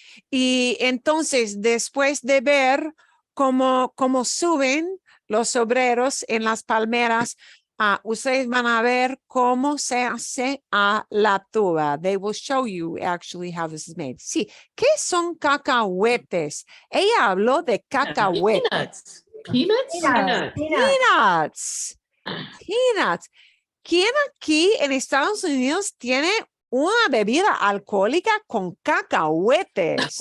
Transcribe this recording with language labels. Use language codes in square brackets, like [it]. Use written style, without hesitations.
[es] Y entonces, después de ver cómo suben los obreros en las palmeras, ustedes van a ver cómo se hace la tuba. [en] They will show you actually how this is made. [es] Sí, ¿qué son cacahuetes? Ella habló de cacahuetes. [en] Peanuts. Peanuts, Peanuts. Peanuts. [es] ¿Quién aquí en Estados Unidos tiene una bebida alcohólica con cacahuetes?